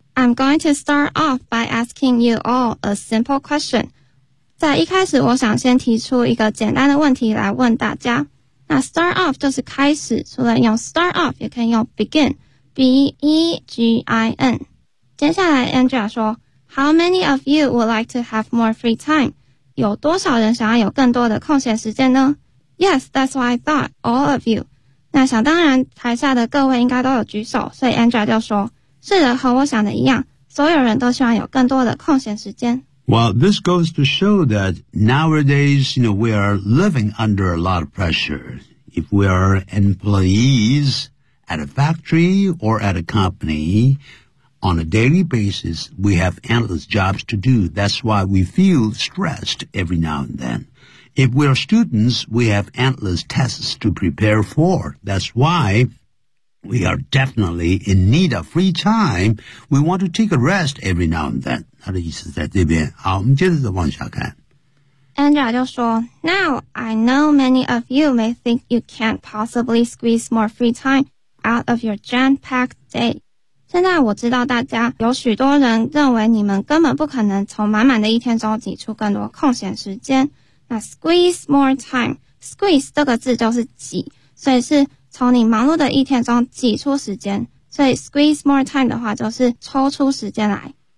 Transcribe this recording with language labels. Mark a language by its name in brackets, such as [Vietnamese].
[English] I'm going to start off by asking you all a simple question. [Chinese] 在一开始我想先提出一个简单的问题来问大家。那 start off 就是开始，除了用 start off 也可以用 begin, B-E-G-I-N。接下来 [English] Andrea 说 How many of you would like to have more free time? [Chinese] 有多少人想要有更多的空闲时间呢？ [English] Yes, that's what I thought, all of you. [Chinese] 那想当然台下的各位应该都有举手，所以 Andrea 就说是的，和我想的一样，所有人都希望有更多的空闲时间。 [English] Well, this goes to show that nowadays, you know, we are living under a lot of pressure. If we are employees at a factory or at a company, on a daily basis, we have endless jobs to do. That's why we feel stressed every now and then. If we are students, we have endless tests to prepare for. That's why... We are definitely in need of free time. We want to take a rest every now and then. [Chinese] 他的意思在这边。好，我们接着往下看。 [English] Andrea 就说 Now, I know many of you may think you can't possibly squeeze more free time out of your jam-packed day. [Chinese] 现在我知道大家有许多人认为你们根本不可能从满满的一天中挤出更多空闲时间。那 squeeze more time, squeeze 这个字就是挤，所以是从你忙碌的一天中挤出时间，所以 squeeze more time 的话就是抽出时间来。